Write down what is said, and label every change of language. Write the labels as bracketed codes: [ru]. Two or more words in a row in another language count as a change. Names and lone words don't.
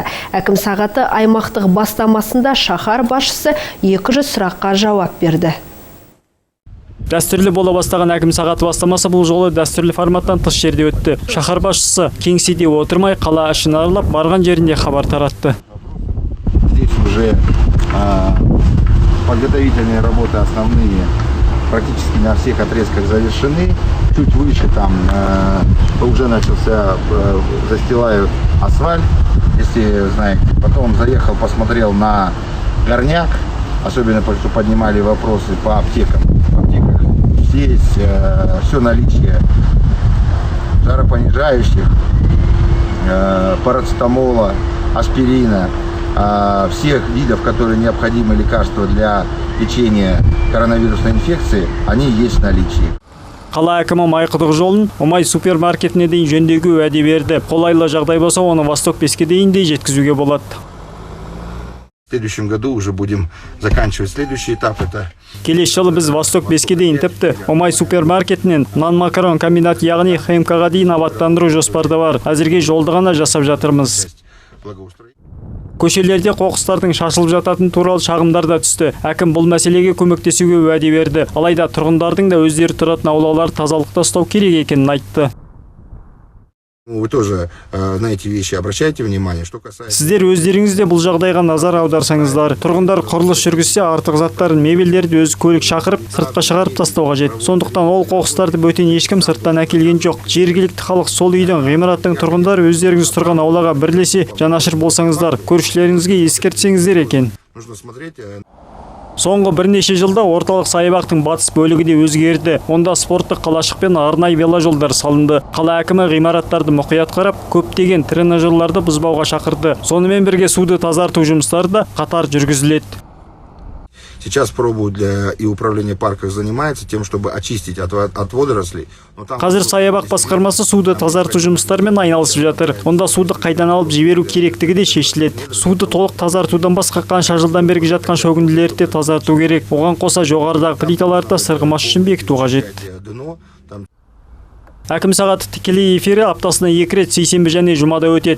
[kk] Әкім сағаты аймақтық бастамасында шаһар басшысы 200 сұраққа жауап берді. Дәстүрлі бола бастаған әкім сағаты бастамасы бұл жолы дәстүрлі форматтан тыс жерде өтті. Шаһар басшысы кеңседе отырмай, қала ішін аралап, барған жерінде хабар таратты. [ru] Здесь уже подготовительные работы основные практически на всех отрезках завершены. Чуть выше там уже начался, застилают асфальт, если знаете. Потом заехал, посмотрел на горняк, особенно потому что поднимали вопросы по аптекам. В аптеках здесь все наличие жаропонижающих, парацетамола, аспирина, всех видов, которые необходимы лекарства для лечения коронавирусной инфекции, они есть в наличии. [kk] Қала әкімі Майқұдық жолын Омай супермаркетіне дейін жөндеуге уәде берді. Қолайлы жағдай болса, оны Восток 5-ке дейін де жеткізуге болады. [ru] В следующем году уже будем заканчивать следующий этап. [kk] Келесі жылы біз Восток 5-ке дейін тіпті Омай супермаркетінен нан-макарон комбинат яғни ХМК-ға дейін абаттандыру жоспарда бар. Әзірге жолды ғана жасап жатырмыз. Көшелерде қоқыстардың шашылып жататын туралы шағымдар да түсті. Әкім бұл мәселеге көмектесуге уәде берді. Алайда тұрғындардың да өздері тұратын аулалар тазалықта ұстау керек екенін айтты. [ru] Вы тоже на эти вещи обращайте внимание. Что касается... [kk] Сіздер өздеріңізде бұл жағдайға назар аударсаңыздар. Тұрғындар құрылыс жүргізсе артық заттарын, мебельдерді өз көлік шақырып, сыртқа шығарып тастауға қажет. Сондықтан ол қоқыстарды бөтен ешкім сырттан әкелген жоқ. Жергілікті халық сол үйдің, ғимараттың тұрғындары өздеріңіз тұрған аулаға бірлесе жанашыр болсаңыздар, көршілеріңізге ескертсеңіздер екен. [ru] Нужно смотреть. [kk] Соңғы бірнеше жылда орталық саябақтың батыс бөлігі де өзгерді. Онда спорттық қалашық пен арнайы веложолдар салынды. Қала әкімі ғимараттарды мұқият қарап, көптеген тренажерларды бұзбауға шақырды. Сонымен бірге суды тазарту жұмыстары да қатар жүргізіледі. [ru] Сейчас пробуют и управление парков занимается тем, чтобы очистить от водорослей. [kk] Қазір саябақ басқармасы суды тазарту жұмыстарымен айналысып жатыр. Онда суды қайдан алып жіберу керектігі де шешіледі. Суды толық тазартудан басқа қанша жылдан бергі жатқан шөгінділерді де тазарту керек. Оған қоса жоғарыдағы плиталарды сырғымас үшін бекіту қажет. Әкім сағаты тікелей эфирі аптасына 2 рет сейсенбі және жұмада өтеді.